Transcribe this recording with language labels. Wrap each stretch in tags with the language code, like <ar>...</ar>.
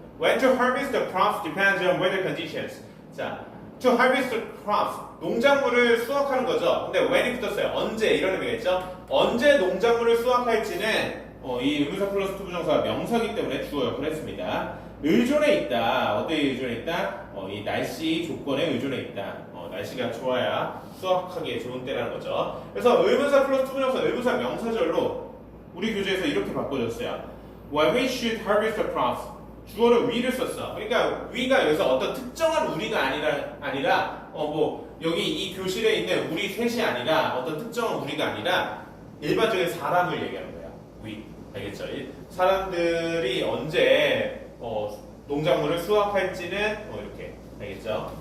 <en>When to harvest the crops depends on weather conditions.</en> <ko>자,</ko> <en>to harvest the crops,</en> <ko>농작물을 수확하는 거죠. 근데 when이 붙었어요. 언제, 이런 의미겠죠. 언제 농작물을 수확할지는 이 의문사 플러스 투부정사가 명사기 때문에 주어 역할을 했습니다. 의존해 있다. 어디에 의존해 있다? 이 날씨 조건에 의존해 있다. 날씨가 좋아야 수확하기에 좋은 때라는 거죠. 그래서 의문사 플러스 투부정사, 의문사 명사절로 우리 교재에서 이렇게 바꿔줬어요.</ko> <en>When we should harvest the crops,</en> <ko>주어를 we를 썼어. 그러니까 we가 여기서 어떤 특정한 우리가 아니라 뭐 여기 이 교실에 있는 우리 셋이 아니라 어떤 특정한 우리가 아니라 일반적인 사람을 얘기하는 거야. we. 알겠죠? 사람들이 언제 농작물을 수확할지는 이렇게. 알겠죠?</ko>